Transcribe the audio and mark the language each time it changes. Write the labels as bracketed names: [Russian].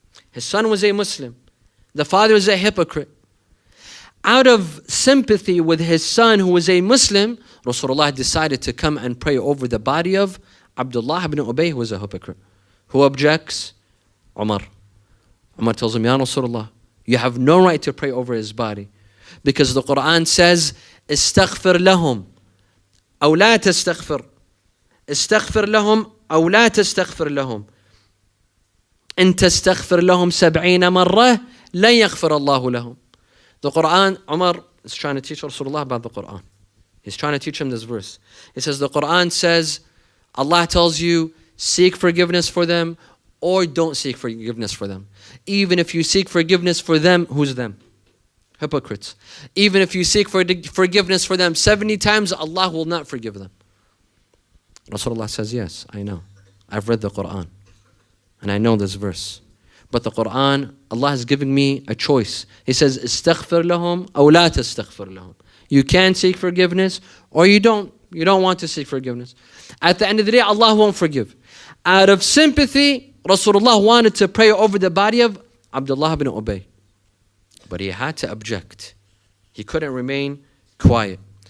[English] His son was a Muslim. The father is a hypocrite. Out of sympathy with his son who was a Muslim, Rasulullah decided to come and pray over the body of Abdullah ibn Ubay, who was a hypocrite. Who objects? Umar. Umar tells him, Ya Rasulullah, you have no right to pray over his body. Because the Quran says, [Arabic] استغفر لهم أو لا تستغفر. استغفر لهم أو لا تستغفر لهم. إن تستغفر لهم 70 مرة لن يغفر الله لهم. [English] The Quran, Umar is trying to teach Rasulullah about the Quran. He's trying to teach him this verse. He says, the Quran says, Allah tells you, seek forgiveness for them or don't seek forgiveness for them. Even if you seek forgiveness for them, who's them? Hypocrites. Even if you seek forgiveness for them 70 times, Allah will not forgive them. Rasulullah says, yes, I know. I've read the Quran. And I know this verse. But the Quran, Allah has given me a choice. He says, [Arabic] استغفر لهم أو لا تستغفر لهم. [English] You can seek forgiveness or you don't. You don't want to seek forgiveness. At the end of the day, Allah won't forgive. Out of sympathy Rasulullah wanted to pray over the body of Abdullah ibn Ubay. But he had to object. He couldn't remain quiet.